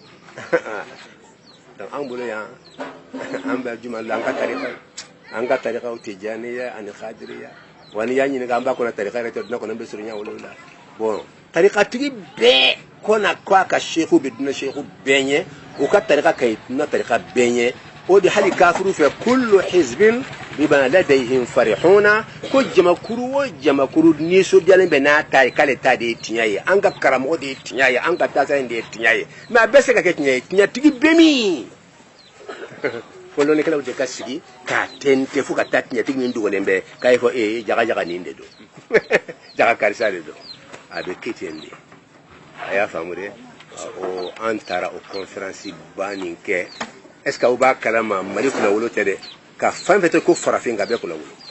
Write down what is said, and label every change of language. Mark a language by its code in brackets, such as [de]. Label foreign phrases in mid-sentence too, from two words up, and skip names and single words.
[bm] donc an bolo yan an bɛ juma la an ka tariqaw tijaniya ani khadiriya wa ni y'a ɲininka an b'a kɔnɔ tariqa yɛrɛ tɛ dunɛ kɔnɔ n bɛ surunya olu la bon tariqatigi bɛɛ kɔna ko a ka sheikhu bɛ dunɛ sheikhu bɛɛ ɲɛ u ka tariqa ka ɲi dunɛ tariqa bɛɛ ɲɛ o de hali kafiru fɛ [ar] كل حزب بما لديهم فرحون [bm] ko jamakuru o jamakuru nisɔndiyalen bɛ n'a ta ye k'ale ta de ye tiɲɛ ye an ka karamɔgɔ de ye tiɲɛ ye an ka taasira de ye tiɲɛ ye mais a bɛɛ se ka kɛ tiɲɛ ye tiɲɛtigi bɛ min fɔlɔnikɛlaw de ka sigi k'a tɛntɛn fo ka taa tiɲɛtigi min dogolen bɛ k'a ye fɔ jaga nin de don jaga karisa de don a bɛ kɛ ten de a y'a faamu dɛ an taara o conférence ba nin kɛ [fr] est ce que [bm] aw b'a kalama Mali kunnawolo tɛ dɛ ka fɛn fɛn tɛ ko farafin ka bɛɛ kunnawolo